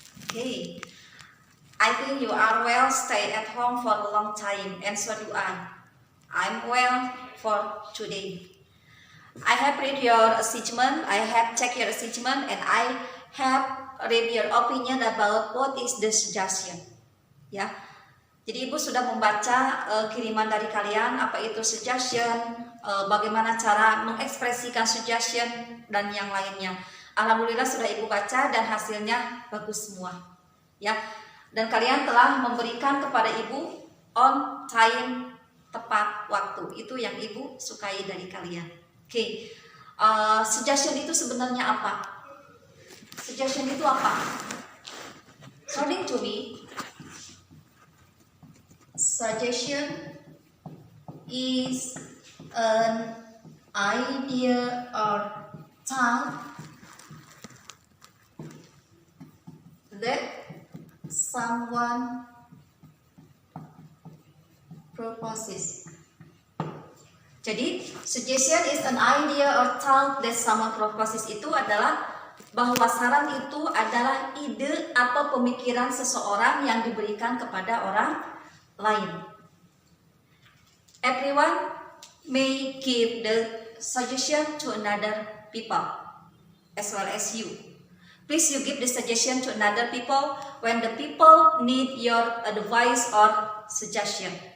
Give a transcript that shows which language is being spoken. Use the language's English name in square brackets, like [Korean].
[English] Okay, I think you are well. Stay at home for a long time, and so do I. I'm well for today. I have read your assessment. I have checked your assessment, and I have read your opinion about what is the suggestion. [Indonesian] Ya, jadi Ibu sudah membaca kiriman dari kalian, apa itu suggestion, bagaimana cara mengekspresikan suggestion dan yang lainnya. Alhamdulillah sudah Ibu baca dan hasilnya bagus semua. Ya. Dan kalian telah memberikan kepada Ibu [English] on time, [Indonesian] tepat waktu. Itu yang Ibu sukai dari kalian. Oke. Suggestion itu sebenarnya apa? Suggestion itu apa? [English] According to me, suggestion is an idea or thought that someone proposes. [Indonesian] Jadi, [English] suggestion is an idea or thought that someone proposes [Indonesian] itu adalah bahwa saran itu adalah ide atau pemikiran seseorang yang diberikan kepada orang lain. [English] Everyone may give the suggestion to another people as well as you. Please you give the suggestion to another people when the people need your advice or suggestion.